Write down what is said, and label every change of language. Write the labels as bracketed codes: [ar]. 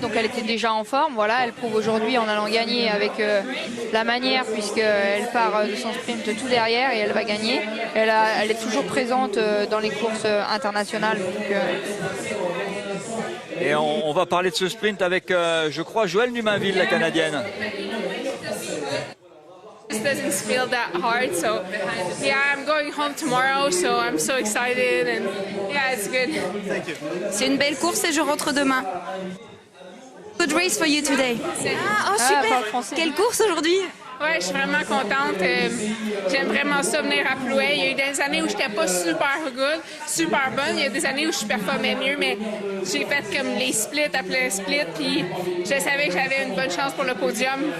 [fr] Donc elle était déjà en forme. Voilà, elle prouve aujourd'hui en allant gagner avec la manière, puisqu'elle part de son sprint tout derrière et elle va gagner. Elle est toujours présente dans les courses internationales. Donc, et on va parler de ce sprint avec, je crois, Joëlle Numainville, la Canadienne. [en] It doesn't feel that hard, so yeah, I'm going home tomorrow, so I'm so excited and yeah, it's good. [fr] C'est une belle course et je rentre demain. [en] Good race for you today. [fr] Ah, oh super. Quelle course aujourd'hui? Ouais, je suis vraiment contente. J'aime vraiment ça venir à Plouay. Il y a eu des années où j'étais pas super [en] good, [fr] super bonne. Il y a des années où je performais mieux, mais j'ai fait comme les splits après split, puis je savais que j'avais une bonne chance pour le podium.